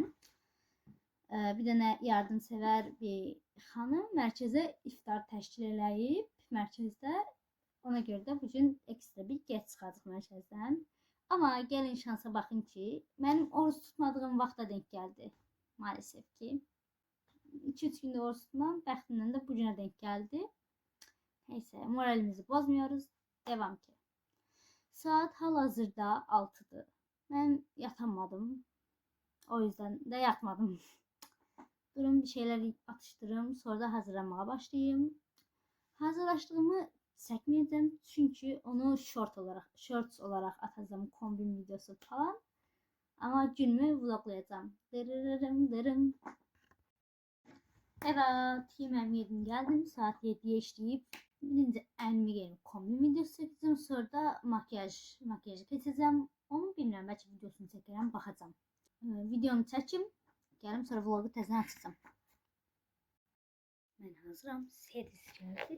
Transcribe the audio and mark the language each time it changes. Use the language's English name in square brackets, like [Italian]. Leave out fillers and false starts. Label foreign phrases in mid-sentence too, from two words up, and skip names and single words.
[Azerbaijani] Bir dənə yardımsevər bir xanım mərkəzə iftar təşkil eləyib mərkəzdə. Ona görə də bugün ekstra bir gec çıxacaq mərkəzdən. Amma gəlin şansa baxın ki, mənim oruç tutmadığım vaxta denk gəldi. [Turkish] Maalesef ki. [Azerbaijani] 2-3 gündə oruç tutmam, bəxtimdən də bugünə denk gəldi. [Turkish] Neyse, moralimizi bozmuyoruz. Devam ki. [Azerbaijani] Saat hal-hazırda 6'dır. [Turkish] Ben yatamadım. O yüzden de yatmadım. Durun bir şeyler atıştırım. Sonra da hazırlamaya başlayayım. Hazırlaştığımı çəkməyəcəm. Çünkü onu shorts olarak atacağım. Kombin videosu falan. Ama günümü vloglayacağım. Dırırırım. Evet, yemeğimi yedim geldim. Saat 7'ye işleyip [Azerbaijani] birinci əlimi geyinib kombin videosu çəkəcəm, sonra da makyajı keçəcəm. Onu bilmirəm, bəlkə videosunu çəkərəm, baxacağam. Videomu çəkim, gəlim sonra vlogu təzən açacağam. Mən hazıram. Servis gəldi.